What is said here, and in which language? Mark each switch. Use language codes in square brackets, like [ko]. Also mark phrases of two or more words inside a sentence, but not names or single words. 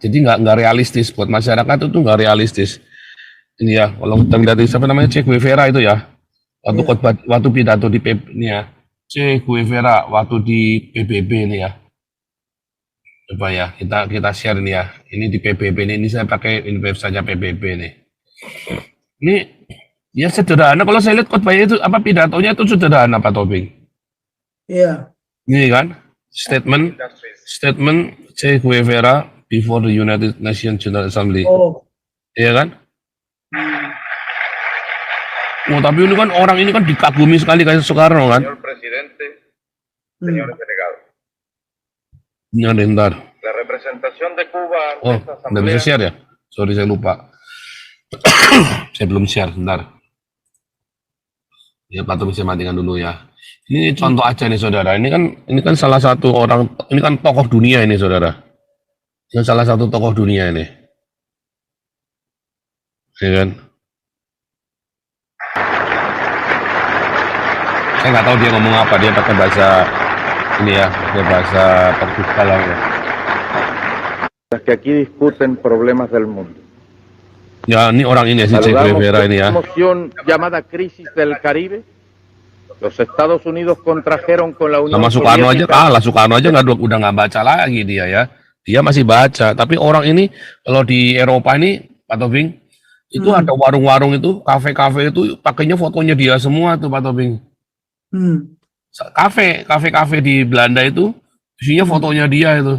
[id] Jadi nggak realistis buat masyarakat, itu nggak realistis. Ini ya, kalau kita lihat siapa namanya, Che Guevara itu ya, waktu khotbah, waktu pidato di ini ya, Che Guevara waktu di PBB ini ya. Coba ya, kita share ini ya. Ini di PBB ini saya pakai website PBB nih. Ini ya sederhana. Kalau saya lihat khotbahnya itu apa, pidatonya itu sederhana Pak Tobing. Iya. Ini kan statement Che Guevara [en] before the United Nations General Assembly. [id] Oh. Iya kan? Oh, tapi ini kan orang ini kan dikagumi sekali kayak Soekarno kan. [es] Señor presidente, Hmm. señores delegados, [id] Ini bentar. [es] la representación de Cuba ante [id] Oh, [es] esta [id] nggak bisa [es] asamblea [id] share ya? Sorry, saya lupa. Saya belum share, bentar. Ya, Pak Tom bisa matikan dulu ya. Ini contoh aja nih saudara. Ini kan salah satu orang, ini kan tokoh dunia ini saudara. Ini salah satu tokoh dunia ini. Ya kan? Saya nggak tahu dia ngomong apa, dia pakai bahasa ini ya, pakai bahasa Portugal ya. [es] Que aquí discuten problemas del mundo. [id] Ya, ini orang ini ya, si Che [es] Saludamos [id] Guevara [es] que [id] ini ya. [es] esta moción llamada crisis del Caribe. Los Estados Unidos contrajeron con la Unión [id] Sama Soekarno aja [es] Soviética. [id] kalah, Soekarno aja udah nggak baca lagi dia ya. Dia masih baca, tapi orang ini kalau di Eropa ini, Pak Tobing, itu ada warung-warung itu, kafe-kafe itu pakainya fotonya dia semua tuh Pak Tobing. Kafe di Belanda itu isinya fotonya dia itu.